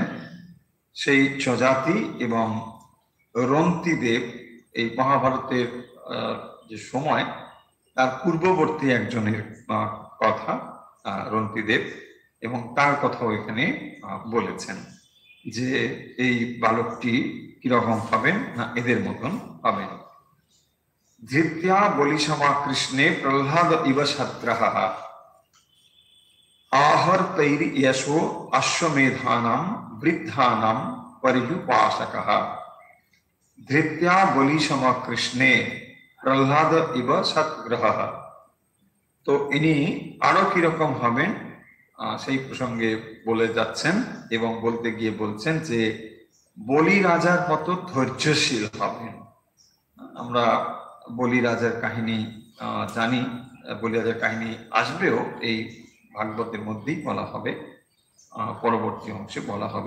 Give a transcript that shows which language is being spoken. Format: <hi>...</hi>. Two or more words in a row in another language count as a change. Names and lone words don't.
<bn>সেই যজাতি এবং রন্তিদেব এই মহাভারতের যে সময় তার পূর্ববর্তী একজনের কথা রন্তিদেব, এবং তার কথাও এখানে বলেছেন যে এই বালকটি কিরকম হবেন, না এদের মতন হবেন।</bn> <sa>ধৃত্যা বলিসমা কৃষ্ণে প্রহ্লাদ ইব সত্রহ आहर्तैर् यशो अश्वमेधानां वृद्धानां परियुपासकः। धृत्या बलिसम कृष्णे प्रहलाद इव सत्ग्रहः।</sa> <bn>তো ইনি আরো কিরকম হবেন সেই প্রসঙ্গে বলে যাচ্ছেন এবং বলতে গিয়ে বলছেন যে বলি রাজার মতো ধৈর্যশীল হবেন। আমরা বলি রাজার কাহিনী জানি, বলি রাজার কাহিনী আসবেও এই ভাগবতের মধ্যেই বলা হবে, পরবর্তী অংশে বলা হবে।</bn>